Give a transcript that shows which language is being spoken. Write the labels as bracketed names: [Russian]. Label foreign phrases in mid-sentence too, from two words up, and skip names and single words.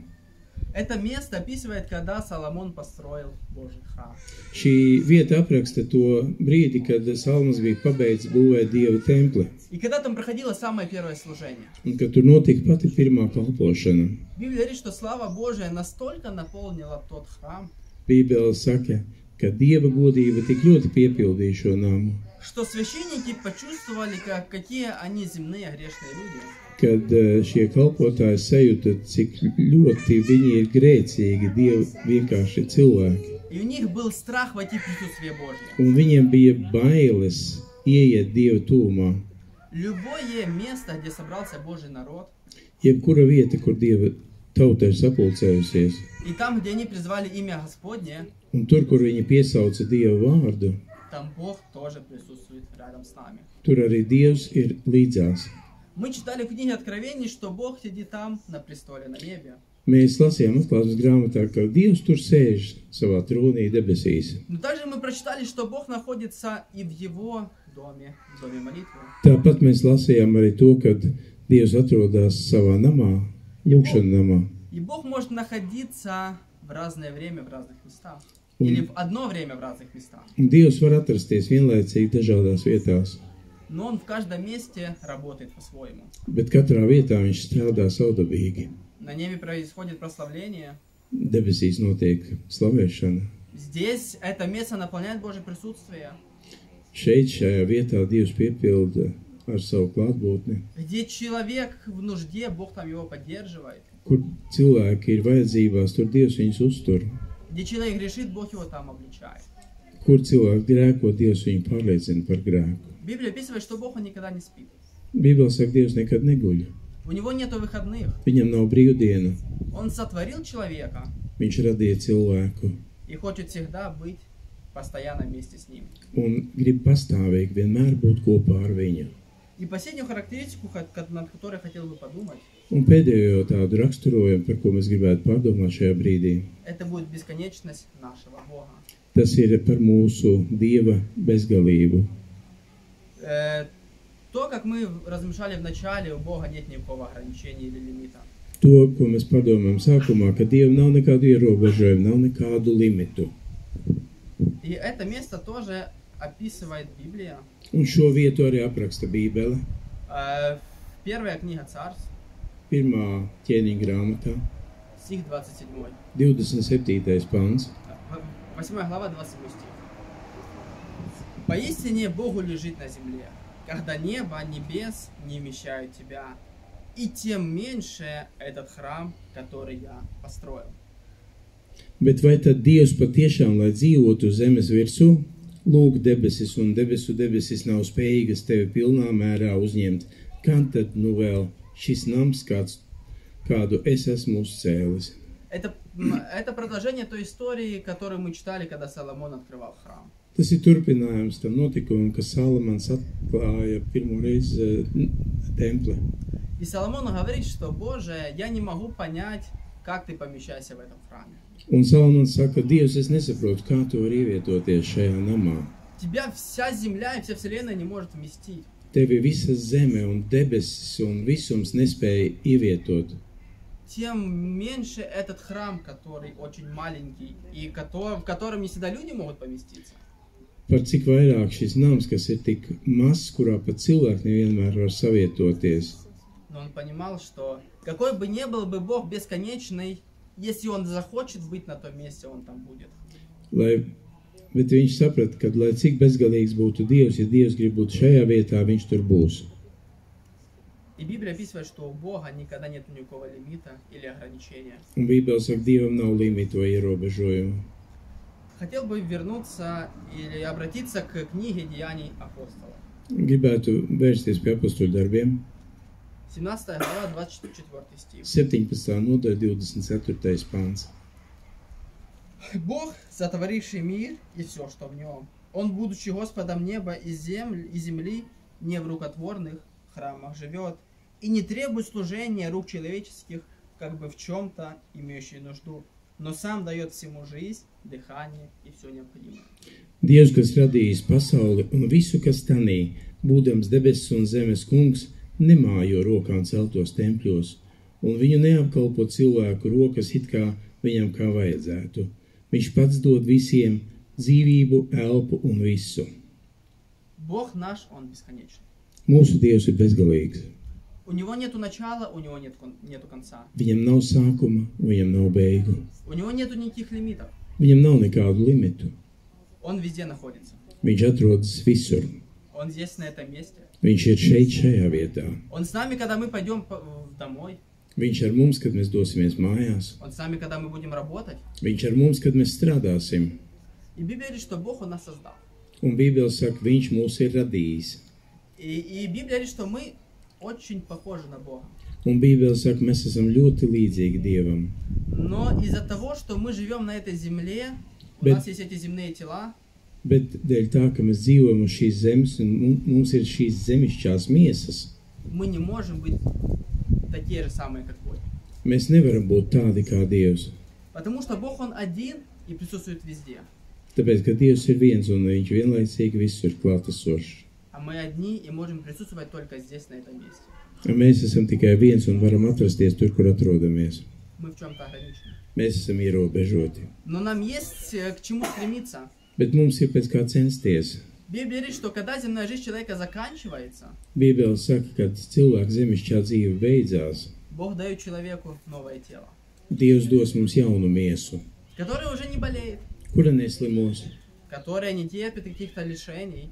[Russian] Это место описывает, когда Соломон построил Божий храм. [Latvian] Šī vieta apraksta to brīdi, kad Salmans bija pabeidzis būvēt Dieva templi, [Russian] И когда там проходило самое первое служение. [Latvian] un kad tur notika pati pirmā kalpošana. [Russian] Библия говорит, что слава Божия настолько наполнила тот храм, [Latvian] Bībele saka, ka Dieva godība tik ļoti piepildīja šo namu, [Russian] что священники почувствовали, какие они земные грешные люди. [Latvian] kad šie kalpotāji sajūta, cik ļoti viņi ir grēcīgi, Dievi vienkārši cilvēki. [Russian] И у них был страх войти в присутствие Божье. [Latvian] Un viņiem bija bailes ieiet Dieva tūmā. [Russian] Любое место, где собрался Божий народ, [Latvian] Jebkura vieta, kur Dieva tauta ir sapulcējusies, [Russian] и там, где они призвали имя Господне, [Latvian] un tur, kur viņi piesauca Dieva vārdu, [Russian] там Бог тоже присутствует рядом с нами. [Latvian] tur arī Dievs ir līdzās. [Russian] Мы читали в книге Откровений, что Бог сидит там, на престоле, на небе. [Latvian] Mēs lasījām atklāsmes grāmatā, ka Dievs tur sēž savā tronī debesīs. [Russian] Но также мы прочитали, что Бог находится и в Его доме, в доме молитвы. [Latvian] Tāpat mēs lasījām arī to, kad Dievs atrodas savā namā, lūkšana namā. [Russian] И Бог может находиться в разное время в разных местах. Или в одно время в разных местах. [Latvian] Un Dievs var atrasties vienlaicīgi dažādās vietās, [Russian] Но Он в каждом месте работает по-своему. [Latvian] bet katrā vietā viņš strādā savdabīgi. [Russian] На небе происходит прославление. [Latvian] Debesīs notiek slavēšana. [Russian] Здесь это место наполняет Божье присутствие. [Latvian] Šeit, šajā vietā, Dievs piepilda ar savu klātbūtni. [Russian] Где человек в нужде, Бог там его поддерживает. [Latvian] Kur cilvēki ir vajadzībās, tur Dievs viņus uztur. [Russian] Где человек грешит, Бог его там обличает. [Latvian] Kur cilvēki grēko, Dievs viņu pārliecina par grēku. [Russian] Библия описывает, что Бог, Он никогда не спит. [Latvian] Bībele saka, Dievs nekad neguļ. [Russian] У Него нету выходных. [Latvian] Viņam nav brīvdienu. [Russian] Он сотворил человека [Latvian] Viņš radīja cilvēku [Russian] и хочет всегда быть постоянно вместе с ним. [Latvian] un grib pastāvīgi vienmēr būt kopā ar viņu. [Russian] И последнюю характеристику, над которой хотел бы подумать, [Latvian] Un pēdējo tādu raksturojumu, par ko mēs gribētu pārdomāt šajā brīdī, [Russian] это будет bесконечность нашего Бога. [Latvian] tas ir par mūsu Dieva bezgalību. [Russian] То, То, как мы размышляли в начале, у Бога нет никакого ограничения или лимита. [Latvian] To, ko mēs padomājam sākumā, ka Dievam nav nekādu ierobežojumu, nav nekādu limitu. [Russian] И это место тоже описывает Библия. [Latvian] Un šo vietu arī apraksta Bībele. [Russian] Первая книга Царств, [Latvian] Pirmā ķēniņa grāmatā, [Russian] стих 27. [Latvian] 27. pants. [Russian] 8 глава, 27 стих. «Поистине Богу лежит на земле, когда небо, небес не вмещают тебя, и тем меньше этот храм, который я построил». [Latvian] Bet vai tad Dievs patiešām, lai dzīvotu zemes virsū, lūk debesis un debesis nav spējīgas tevi pilnā mērā uzņemt, kad tad nu vēl šis nams, kādu es esmu uzcēlis? [Russian] Это продолжение той истории, которую мы читали, когда Соломон открывал храм. [Latvian] Tas ir turpinājums tam notikumam, kad Salamans atklāja pirmo reizi templi. [Russian] И Соломон говорит, что, Боже, я не могу понять, как ты помещаешься в этом храме. [Latvian] Un Salamans saka, Dievs, es nesaprotu, kā tu vari ievietoties šajā namā. [Russian] Тебя вся земля и вся вселенная не может вместить. [Latvian] Tevi visa zeme un debesis un visums nespēja ievietot. [Russian] Тем меньше этот храм, который очень маленький, и в котором не всегда люди могут поместиться. [Latvian] Par cik vairāk šis nams, kas ir tik mazs, kurā pat cilvēki nevienmēr var savietoties. [Russian] Но он понимал, что какой бы ни был бы Бог бесконечный, если он захочет быть на том месте, он там будет. [Latvian] Bet viņš saprata, ka, lai cik bezgalīgs būtu Dievs, ja Dievs grib būt šajā vietā, viņš tur būs. [Russian] И Библия описывает, что у Бога никогда нет никакого лимита или ограничения. [Latvian] Un Bībele saka, Dievam nav limitu vai ierobežojumu. [Russian] Хотел бы вернуться или обратиться к книге Деяний апостолов. [Latvian] Gribētu vērsties pie apostoļu darbiem. [Russian] 17 глава, 24 стих. [Latvian] 17. nodaļa, 24. pants. [Russian] Бог, сотворивший мир и все, что в нем, Он, будучи Господом неба и земли, не в рукотворных храмах живет и не требует служения рук человеческих, как бы в чем-то имеющий нужду, но сам дает всему жизнь, dihāņi, и все необходимое. [Latvian] Dievs, kas radījis pasauli un visu, kas tanī, būdams debesis un zemes kungs, nemājo rokām celtos tempļos, un viņu neapkalpo cilvēku rokas it kā viņam kā vajadzētu. Viņš pats dod visiem dzīvību, elpu un visu. [Russian] Бог наш, Он бесконечный. [Latvian] Mūsu Dievs ir bezgalīgs. [Russian] У Него нету начала, у Него нету конца. [Latvian] Viņam nav sākuma, viņam nav beigu. [Russian] У Него нету никаких лимитов. [Latvian] Viņam nav nekādu limitu. [Russian] Он везде находится. [Latvian] Viņš atrodas visur. [Russian] Он здесь, на этом месте. [Latvian] Viņš ir šeit, šajā vietā. [Russian] Он с нами, когда мы пойдем домой. [Latvian] Viņš ar mums, kad mēs dosimies mājās. [Russian] Он с нами, когда мы будем работать. [Latvian] Viņš ar mums, kad mēs strādāsim. [Russian] И Библия говорит, что Бог Он нас создал. [Latvian] Un Bībele saka, viņš mūs ir radījis. [Russian] И Библия говорит, что мы очень похожи на Бога. [Latvian] Un Bībele saka, mēs esam ļoti līdzīgi Dievam. [Russian] Но из-за того, что мы живем на этой земле, у нас есть эти земные тела. [Latvian] Bet dēļ tā, ka mēs dzīvojam uz šīs zemes un mums ir šīs zemišķās miesas, [Russian] Мы не можем быть такие же самые, как Бог. [Latvian] mēs nevaram būt tādi kā Dievs. [Russian] Потому что Бог Он один и присутствует везде. [Latvian] Tāpēc, ka Dievs ir viens un viņš vienlaicīgi visur klātesošs. [Russian] А мы одни и можем присутствовать только здесь, на этом месте. [Latvian] Mēs esam tikai viens un varam atrasties tur, kur atrodamies. [Russian] Мы в чем-то ограничены. [Latvian] Mēs esam ierobežoti. [Russian] Но нам есть к чему стремиться. [Latvian] Bet mums ir pēc kā censties. [Russian] Библия говорит, что когда земная жизнь человека заканчивается, [Latvian] Bībele saka, ka cilvēka zemišķā dzīve beidzās. [Russian] Бог дает человеку новое тело, [Latvian] Dievs dos mums jaunu miesu, [Russian] которое уже не болеет, [Latvian] kura neslimos, [Russian] которое не терпит каких-то лишений,